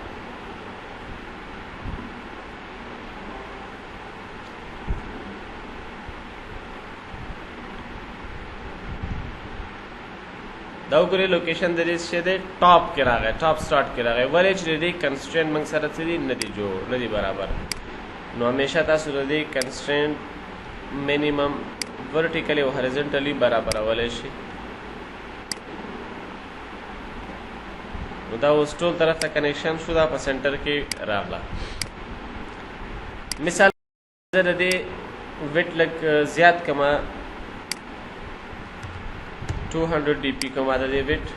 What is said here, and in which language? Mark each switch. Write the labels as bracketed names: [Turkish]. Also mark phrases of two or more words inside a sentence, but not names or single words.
[Pashto] دا وګورئ لوکیشن د دې څه دی ټاپ کې راغی، [English] top start [Pashto] کې راغی، ولې چې د دې کنسټرینټ موږ سره څه دي نه دي جوړ نه دي برابر. نو همیشه تاسو د دې کنسټرینټ [English] minimum vertically or horizontally [Pashto] برابرولی شي. نو دا اوس ټول طرف ته کنیکشن شو دا په سنټر کې راغله. مثال زه د دې ویټ لږ زیات کما 200 ډي پی کما د دې ویټ.